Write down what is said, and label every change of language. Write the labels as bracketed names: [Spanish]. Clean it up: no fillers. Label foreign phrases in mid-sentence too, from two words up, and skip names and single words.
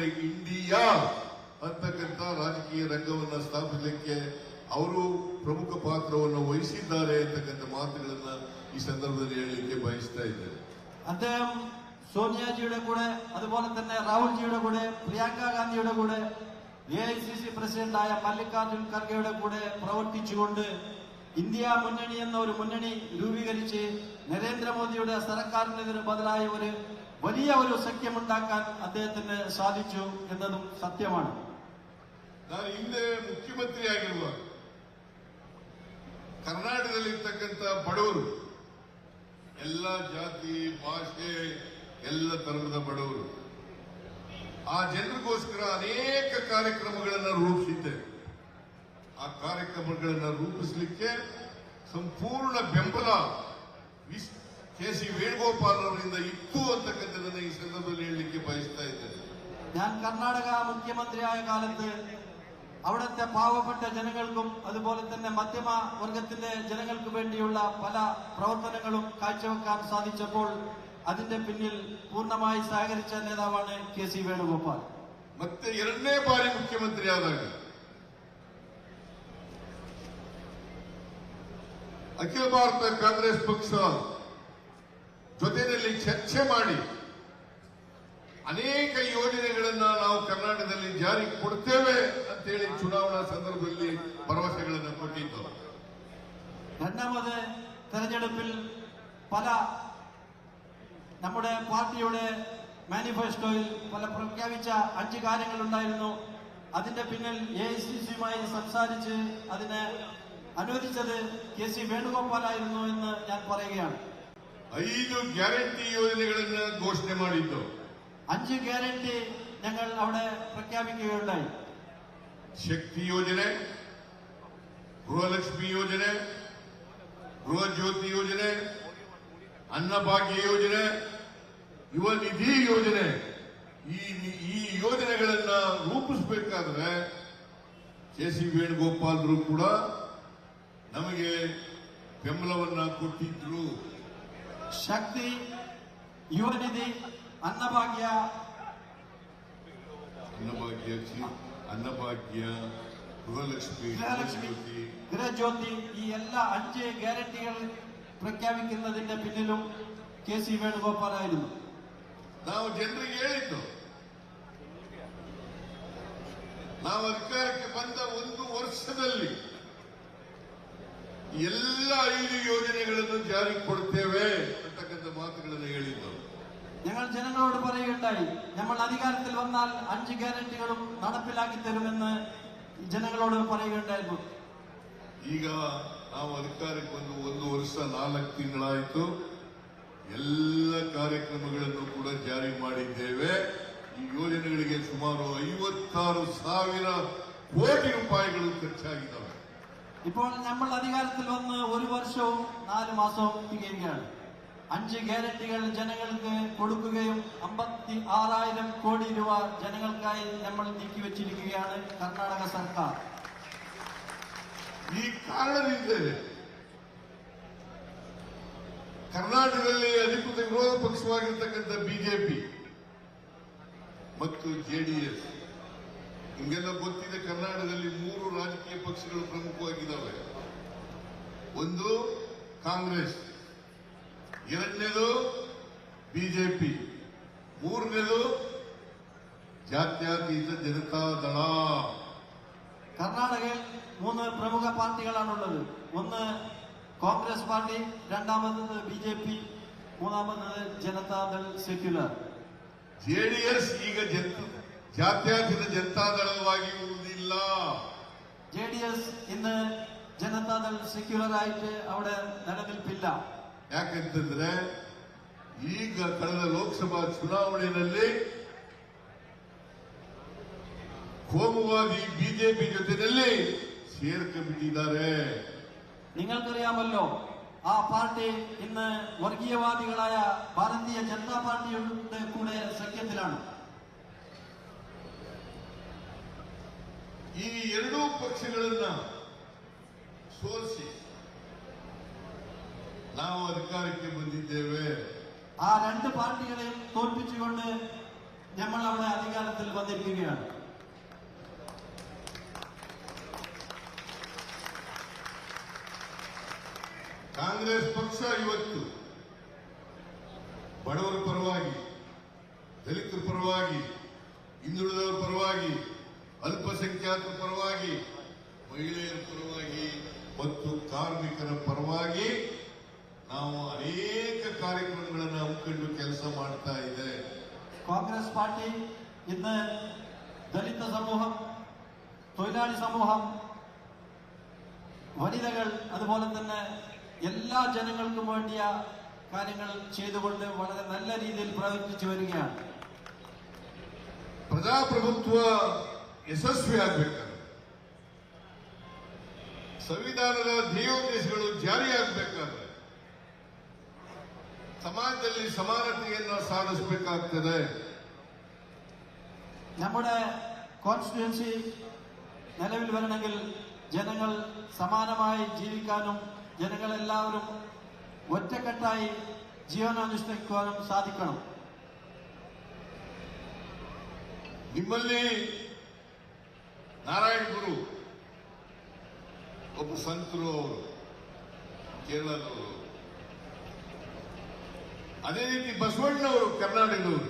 [Kannada] ಇಂಡಿಯಾ ಅಂತಕ್ಕಂಥ ರಾಜಕೀಯ ರಂಗವನ್ನ ಸ್ಥಾಪಿಸಲಿಕ್ಕೆ ಅವರು ಪ್ರಮುಖ ಪಾತ್ರವನ್ನು ವಹಿಸಿದ್ದಾರೆ ಅಂತಕ್ಕಂಥ ಮಾತುಗಳನ್ನ ಈ ಸಂದರ್ಭದಲ್ಲಿ ಹೇಳಲಿಕ್ಕೆ ಬಯಸ್ತಾ ಇದ್ದಾರೆ. [Malayalam] അദ്ദേഹം സോണിയാജിയുടെ കൂടെ, അതുപോലെ തന്നെ രാഹുൽജിയുടെ കൂടെ, പ്രിയങ്ക ഗാന്ധിയുടെ കൂടെ, AICC പ്രസിഡന്റായ മല്ലികാർജുൻ ഖർഗെയുടെ കൂടെ പ്രവർത്തിച്ചുകൊണ്ട് ഇന്ത്യ മുന്നണി എന്ന ഒരു മുന്നണി രൂപീകരിച്ച് നരേന്ദ്രമോദിയുടെ സർക്കാരിനെതിരെ ബദലായ ഒരു വലിയ ഒരു സഖ്യമുണ്ടാക്കാൻ അദ്ദേഹത്തിന് സാധിച്ചു എന്നതും സത്യമാണ്. [Kannada] ನಾನು ಹಿಂದೆ ಮುಖ್ಯಮಂತ್ರಿಯಾಗಿರುವಾಗ ಕರ್ನಾಟಕದಲ್ಲಿರ್ತಕ್ಕಂಥ ಬಡವರು, ಎಲ್ಲ ಜಾತಿ ಭಾಷೆ ಎಲ್ಲ ಧರ್ಮದ ಬಡವರು, ಆ ಜನರಿಗೋಸ್ಕರ ಅನೇಕ ಕಾರ್ಯಕ್ರಮಗಳನ್ನು ರೂಪಿಸಿದ್ದೆ. ಆ ಕಾರ್ಯಕ್ರಮಗಳನ್ನು ರೂಪಿಸಲಿಕ್ಕೆ ಸಂಪೂರ್ಣ ಬೆಂಬಲ KC വേണുഗോപാൽ ಅವರಿಂದ ಇತ್ತು ಅಂತಕ್ಕಂಥದ್ದನ್ನು ಈ ಸಂದರ್ಭದಲ್ಲಿ ಹೇಳಲಿಕ್ಕೆ ಬಯಸ್ತಾ ಇದ್ದೇನೆ. [Malayalam] ഞാൻ കർണാടക മുഖ്യമന്ത്രിയായ കാലത്ത് അവിടുത്തെ പാവപ്പെട്ട ജനങ്ങൾക്കും അതുപോലെ തന്നെ മധ്യമ വർഗത്തിന്റെ ജനങ്ങൾക്ക് വേണ്ടിയുള്ള പല പ്രവർത്തനങ്ങളും കാഴ്ചവെക്കാൻ സാധിച്ചപ്പോൾ അതിന്റെ പിന്നിൽ പൂർണ്ണമായി സഹകരിച്ച നേതാവാണ് KC വേണുഗോപാൽ. [Kannada] ಮತ್ತೆ 2ನೇ ಬಾರಿ ಮುಖ್ಯಮಂತ್ರಿಯಾದಾಗ ಅಖಿಲ ಭಾರತ ಕಾಂಗ್ರೆಸ್ ಪಕ್ಷ ಜೊತೆಯಲ್ಲಿ ಚರ್ಚೆ ಮಾಡಿ ಅನೇಕ ಯೋಜನೆಗಳನ್ನ ನಾವು ಕರ್ನಾಟಕದಲ್ಲಿ ಜಾರಿಗೆ ಕೊಡ್ತೇವೆ ಅಂತೇಳಿ ಚುನಾವಣಾ ಸಂದರ್ಭದಲ್ಲಿ ಭರವಸೆಗಳನ್ನು ಕೊಟ್ಟಿದ್ದು. [Malayalam] രണ്ടാമത് തെരഞ്ഞെടുപ്പിൽ പല നമ്മുടെ പാർട്ടിയുടെ മാനിഫെസ്റ്റോയിൽ പല പ്രഖ്യാപിച്ച 5 കാര്യങ്ങളുണ്ടായിരുന്നു. അതിന്റെ പിന്നിൽ AICC-യുമായി സംസാരിച്ച് അതിനെ അനുവദിച്ചത് KC വേണുഗോപാലായിരുന്നു എന്ന് ഞാൻ പറയുകയാണ്. [Kannada] 5 ಗ್ಯಾರಂಟಿ ಯೋಜನೆಗಳನ್ನು ಘೋಷಣೆ ಮಾಡಿದ್ದು. [Malayalam] 5 ಗ್ಯಾರಂಟಿ ഞങ്ങൾ അവിടെ പ്രഖ്യാപിക്കുകയുണ്ടായി. [Kannada] ಶಕ್ತಿ ಯೋಜನೆ, ಗೃಹಲಕ್ಷ್ಮಿ ಯೋಜನೆ, ಗೃಹ ಜ್ಯೋತಿ ಯೋಜನೆ, ಅನ್ನಭಾಗ್ಯ ಯೋಜನೆ, ಯುವ ನಿಧಿ ಯೋಜನೆ. ಈ ಯೋಜನೆಗಳನ್ನ ರೂಪಿಸಬೇಕಾದ್ರೆ KC ವೇಣುಗೋಪಾಲ್ರು ಕೂಡ ನಮಗೆ ಬೆಂಬಲವನ್ನ ಕೊಟ್ಟಿದ್ರು. ಶಕ್ತಿ, ಯುವನಿಧಿ, ಅನ್ನಭಾಗ್ಯ, ಗೃಹಲಕ್ಷ್ಮಿ, [Malayalam] ഗൃഹജ്യോതി ഈ എല്ലാ 5 ഗ്യാരണ്ടികൾ പ്രഖ്യാപിക്കുന്നതിന്റെ പിന്നിലും കെ സി വേണുഗോപാലായിരുന്നു. [Kannada] ನಾವು ಜನರಿಗೆ ಹೇಳಿದ್ದು, ನಾವು ಅಧಿಕಾರಕ್ಕೆ ಬಂದ 1 ವರ್ಷದಲ್ಲಿ ಎಲ್ಲ 5 ಯೋಜನೆಗಳನ್ನು ಜಾರಿಗೆ ಕೊಡ್ತೇವೆ ಅಂತಕ್ಕಂಥ ಮಾತುಗಳನ್ನು ಹೇಳಿದ್ದು. [Malayalam] ഞങ്ങൾ ജനങ്ങളോട് പറയുകയുണ്ടായി, നമ്മൾ അധികാരത്തിൽ വന്നാൽ 5 ഗ്യാരണ്ടികളും നടപ്പിലാക്കി തരുമെന്ന് ജനങ്ങളോട് പറയുകയുണ്ടായിരുന്നു. [Kannada] ಈಗ ನಾವು ಅಧಿಕಾರಕ್ಕೆ ಬಂದು 1 ವರ್ಷ 4 ತಿಂಗಳಾಯಿತು. ಎಲ್ಲ ಕಾರ್ಯಕ್ರಮಗಳನ್ನು ಕೂಡ ಜಾರಿ ಮಾಡಿದ್ದೇವೆ. ಈ ಯೋಜನೆಗಳಿಗೆ ಸುಮಾರು 56,000 ಕೋಟಿ ರೂಪಾಯಿಗಳು ಖರ್ಚಾಗಿದ್ದಾವೆ. [Malayalam] ഇപ്പോൾ നമ്മൾ അധികാരത്തിൽ വന്ന് 1 വർഷവും 4 മാസവും തികയുകയാണ്. 5 ഗ്യാരണ്ടികൾ ജനങ്ങൾക്ക് കൊടുക്കുകയും 56,000 കോടി രൂപ ജനങ്ങൾക്കായി നമ്മൾ നീക്കിവെച്ചിരിക്കുകയാണ് കർണാടക സർക്കാർ. [Kannada] ಈ ಕಾರಣದಿಂದಲೇ ಕರ್ನಾಟಕದಲ್ಲಿ ಅಧಿಕೃತ ವಿರೋಧ ಪಕ್ಷವಾಗಿರ್ತಕ್ಕಂಥ ಬಿಜೆಪಿ ಮತ್ತು ಜೆಡಿಎಸ್, ನಿಮಗೆಲ್ಲ ಗೊತ್ತಿದೆ, ಕರ್ನಾಟಕದಲ್ಲಿ 3 ರಾಜಕೀಯ ಪಕ್ಷಗಳು ಪ್ರಮುಖವಾಗಿದ್ದಾವೆ. ಒಂದು ಕಾಂಗ್ರೆಸ್, ಎರಡನೇದು ಬಿಜೆಪಿ, ಮೂರನೇದು ಜಾತ್ಯತೀತ ಜನತಾದಳ. [Malayalam] കർണാടകയിൽ 3 പ്രമുഖ പാർട്ടികളാണുള്ളത്. ഒന്ന് കോൺഗ്രസ് പാർട്ടി, രണ്ടാമത് ബിജെപി, മൂന്നാമത് ജനതാദൾ ಸೆಕ್ಯುಲರ್. [Kannada] ಜೆಡಿಎಸ್ ಈಗ ಜಾತ್ಯತೀತ ಜನತಾದಳವಾಗಿ ಇರುವುದಿಲ್ಲ. [Malayalam] ജെഡിഎസ് ഇന്ന് ജനതാദൾ ಸೆಕ್ಯುಲರ್ ആയിട്ട് അവിടെ നിലനിൽപ്പില്ല. [Kannada] ಯಾಕಂತಂದ್ರೆ ಈಗ ಕಳೆದ ಲೋಕಸಭಾ ಚುನಾವಣೆಯಲ್ಲಿ ಕೋಮುವಾದಿ ಬಿಜೆಪಿ ಜೊತೆಯಲ್ಲಿ ಸೇರ್ಕೊಂಡ್ಬಿಟ್ಟಿದ್ದಾರೆ. [Malayalam] നിങ്ങൾക്കറിയാമല്ലോ, ആ പാർട്ടി ഇന്ന് വർഗീയവാദികളായ ഭാരതീയ ജനതാ പാർട്ടിയുടെ കൂടെ സഖ്യത്തിലാണ്. [Kannada] ಈ ಎರಡೂ ಪಕ್ಷಗಳನ್ನ ಸೋಲಿಸಿ ನಾವು ಅಧಿಕಾರಕ್ಕೆ ಬಂದಿದ್ದೇವೆ. [Malayalam] ആ 2 പാർട്ടികളെയും തോൽപ്പിച്ചുകൊണ്ട് നമ്മൾ അവിടെ അധികാരത്തിൽ വന്നിരിക്കുകയാണ്. [Kannada] ಕಾಂಗ್ರೆಸ್ ಪಕ್ಷ ಇವತ್ತು ಬಡವರ ಪರವಾಗಿ, ದಲಿತರ ಪರವಾಗಿ, ಹಿಂದುಳಿದವರ ಪರವಾಗಿ, ಅಲ್ಪಸಂಖ್ಯಾತರ ಪರವಾಗಿ, ಮಹಿಳೆಯರ ಪರವಾಗಿ ಮತ್ತು ಕಾರ್ಮಿಕರ ಪರವಾಗಿ ನಾವು ಅನೇಕ ಕಾರ್ಯಕ್ರಮಗಳನ್ನು ಹಮ್ಮಿಕೊಂಡು ಕೆಲಸ ಮಾಡ್ತಾ ಇದೆ. [Malayalam] കോൺഗ്രസ് പാർട്ടി ഇന്ന് ദളിത് സമൂഹം, തൊഴിലാളി സമൂഹം, വനിതകൾ, അതുപോലെ തന്നെ എല്ലാ ജനങ്ങൾക്കും വേണ്ടിയ കാര്യങ്ങൾ ചെയ്തുകൊണ്ട് വളരെ നല്ല രീതിയിൽ പ്രവർത്തിച്ചു വരികയാണ്. [Kannada] ಪ್ರಜಾಪ್ರಭುತ್ವ ಯಶಸ್ವಿಯಾಗಬೇಕಾದ್ರೆ ಸಂವಿಧಾನದ ಧ್ಯೇಯೋದ್ದೇಶಗಳು ಜಾರಿಯಾಗಬೇಕಾದ್ರೆ ಸಮಾಜದಲ್ಲಿ ಸಮಾನತೆಯನ್ನು ಸಾಧಿಸಬೇಕಾಗ್ತದೆ. [Malayalam] നമ്മുടെ കോൺസ്റ്റിറ്റ്യുവൻസി നിലവിൽ വരണമെങ്കിൽ ജനങ്ങൾ സമാനമായി ജീവിക്കാനും ജനങ്ങളെല്ലാവരും ഒറ്റക്കെട്ടായി ജീവനാനുഷ്ഠിക്കുവാനും സാധിക്കണം. [Kannada] ನಿಮ್ಮಲ್ಲಿ ನಾರಾಯಣ ಗುರು ಒಬ್ಬ ಸಂತರು, ಅವರು ಕೇರಳದವರು. ಅದೇ ರೀತಿ ಬಸವಣ್ಣವರು ಕರ್ನಾಟಕದವರು.